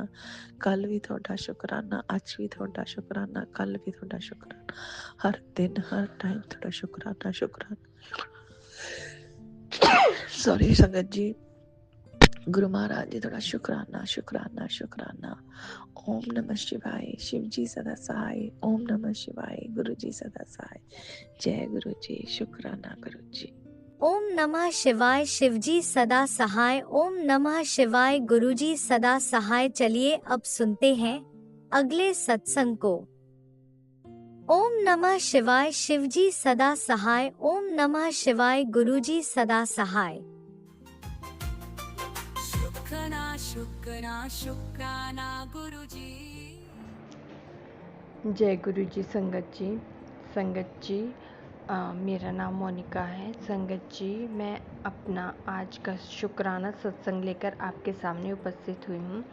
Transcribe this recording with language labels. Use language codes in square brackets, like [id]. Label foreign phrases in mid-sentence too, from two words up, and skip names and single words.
[pa] ਕੱਲ ਵੀ ਤੁਹਾਡਾ ਸ਼ੁਕਰਾਨਾ, ਅੱਜ ਵੀ ਤੁਹਾਡਾ ਸ਼ੁਕਰਾਨਾ, ਕੱਲ ਵੀ ਤੁਹਾਡਾ ਸ਼ੁਕਰਾਨਾ, ਹਰ ਦਿਨ ਹਰ ਟਾਈਮ ਤੁਹਾਡਾ ਸ਼ੁਕਰਾਨਾ ਸ਼ੁਕਰਾਨਾ। ਸੌਰੀ ਸੰਗਤ ਜੀ, ਗੁਰੂ ਮਹਾਰਾਜ ਜੀ ਤੁਹਾਡਾ ਸ਼ੁਕਰਾਨਾ ਸ਼ੁਕਰਾਨਾ ਸ਼ੁਕਰਾਨਾ। [hi] ओम नमः शिवाय, शिव जी सदा सहाय। ओम नमः शिवाय, गुरु जी सदा सहाय। जय गुरु जी, शुक्राना गुरु जी। ओम नमः शिवाय, शिवजी सदा सहाय। ओम नमः शिवाय, गुरुजी सदा सहाय। चलिए अब सुनते हैं अगले सत्संग को। ओम नमः शिवाय, शिवजी सदा सहाय। ओम नमः शिवाय, गुरुजी सदा सहाय। शुक्राना शुक्राना गुरुजी। जय गुरु जी। संगत जी मेरा नाम मोनिका है। संगत जी मैं अपना आज का शुक्राना सत्संग लेकर आपके सामने उपस्थित हुई हूँ।